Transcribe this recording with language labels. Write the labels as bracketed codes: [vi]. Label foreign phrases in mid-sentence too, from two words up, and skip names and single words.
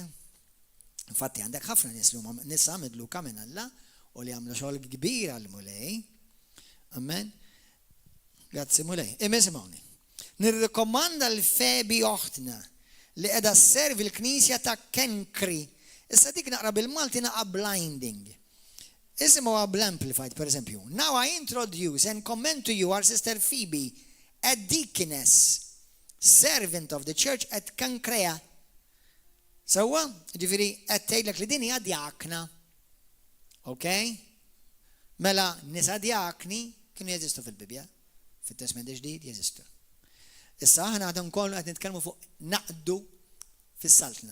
[mt] Infatti għandek ħafna nisa midluka minn Alla u li għamlu xogħol kbir għal mulej. Amen. Grazzi mulej. Imma nirrikomanda l-Febi oħtna li qiegħda sservi l-Knisja ta' Kenkri. Issa dik naqra bil-Malti naqra blinding. Isimgħuha bl-Amplified per eżempju. [en] Now I introduce and commend to you our sister Phoebe, a deaconess, servant of the church at Cancrea. [mt] Sewwa, ġifieri qed tgħidlek li din hija djakna. Okay? Mela nisa djakni kienu jeżistu fil-Bibja, fit-Testament Ġdid jeżistu. Issa aħna għadhom kollu qed nitkellmu fuq naqdu fis-saltna.